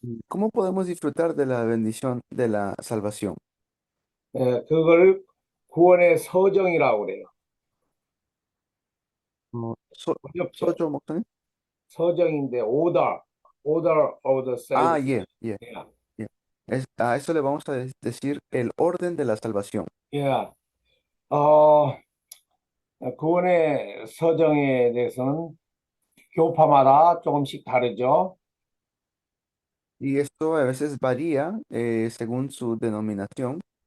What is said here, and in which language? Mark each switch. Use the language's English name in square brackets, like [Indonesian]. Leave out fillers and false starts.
[Spanish] ¿Cómo podemos disfrutar de la bendición de la salvación? [Korean] 그걸 구원의 서정이라고 그래요. 어렵죠? ¿Socho, 목사님? 서정인데 [English] order of the Ah, salvation. yeah. [Spanish] A eso le vamos a decir el orden de la salvación. [Korean] 예. 구원의 서정에 대해서는 교파마다 조금씩 다르죠. [Spanish] Y esto a veces varía según su denominación.